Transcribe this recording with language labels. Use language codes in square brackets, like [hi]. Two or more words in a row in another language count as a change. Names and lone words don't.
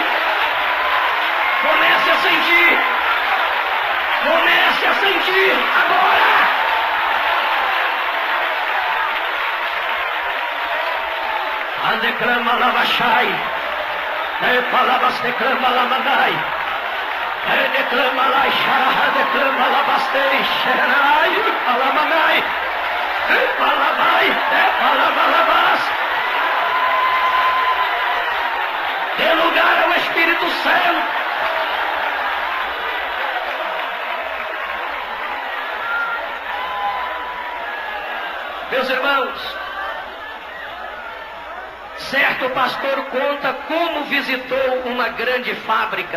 [pt] Comece a sentir. Comece a sentir agora. Andeclama lavachai. Palavras declama lamanai. Declama laixara, declama lavastei. Xerai, alamanai. Palavai, palavalabas. Dê lugar ao Espírito Santo. Meus irmãos, certo pastor conta como visitou uma grande fábrica.